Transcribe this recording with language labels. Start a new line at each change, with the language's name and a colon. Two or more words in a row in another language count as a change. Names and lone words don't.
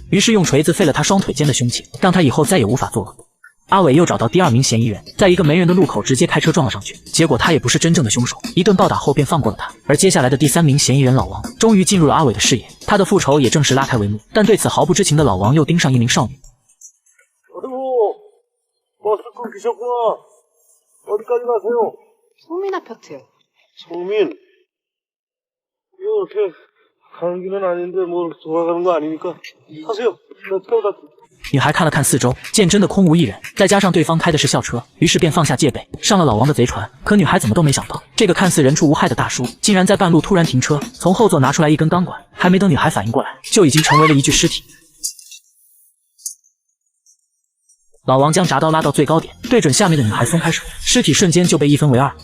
Chinese: 于是用锤子废了他双腿间的凶器，让他以后再也无法作恶。阿伟又找到第2名嫌疑人，在一个没人的路口直接开车撞了上去，结果他也不是真正的凶手，一顿暴打后便放过了他。而接下来的第3名嫌疑人老王，终于进入了阿伟的视野，他的復仇也正式拉开帷幕。但对此毫不知情的老王又盯上一名少女。
Korean: 버스 끊기셨구나. 어디까지 가세요? 소민 아파트요. 소민? 이렇게 가는 길은 아닌데 뭐 돌아가는 거 아니니까 타세요. 나 태워다.
Chinese: 女孩看了看4周，见真的空无一人，再加上对方开的是校车，于是便放下戒备，上了老王的贼船。可女孩怎么都没想到，这个看似人畜无害的大叔，竟然在半路突然停车，从后座拿出来一根钢管，还没等女孩反应过来，就已经成为了一具尸体。老王将铡刀拉到最高点，对准下面的女孩松开手，尸体瞬间就被一分为2。